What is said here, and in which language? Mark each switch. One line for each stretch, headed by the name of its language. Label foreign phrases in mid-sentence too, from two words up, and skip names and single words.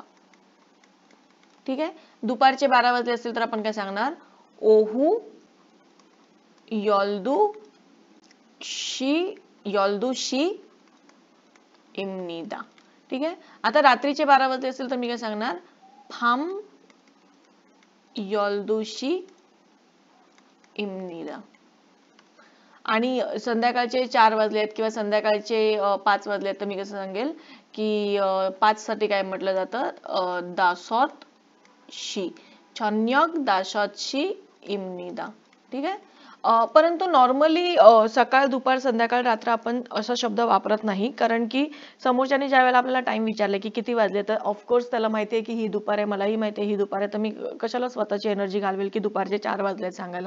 Marathi: ठीक आहे, दुपारचे 12 वाजले असतील तर आपण काय सांगणार, ओहू 열두시입니다. ठीक आहे, आता रात्रीचे 12 वाजले असेल तर मी काय सांगणार,
Korean: 밤 12시입니다.
Marathi: आणि संध्याकाळचे 4 वाजलेत किंवा संध्याकाळचे 5 वाजलेत तर मी कसं सांगेल की 5 साठी काय म्हटलं जातं,
Korean: 5시, 저녁 5시입니다.
Marathi: ठीक आहे, परंतु नॉर्मली सकाळ, दुपार, संध्याकाळ, रात्र आपण असा शब्द वापरत नाही, कारण की समोरच्याने ज्या वेळेला आपल्याला टाइम विचारले की किती वाजले तर
English: of course
Marathi: त्याला माहिती आहे की ही दुपार आहे, मलाही माहिती आहे ही दुपार आहे, तर मी कशाला स्वतःची एनर्जी घालवेल की दुपारचे 4 वाजले सांगायला.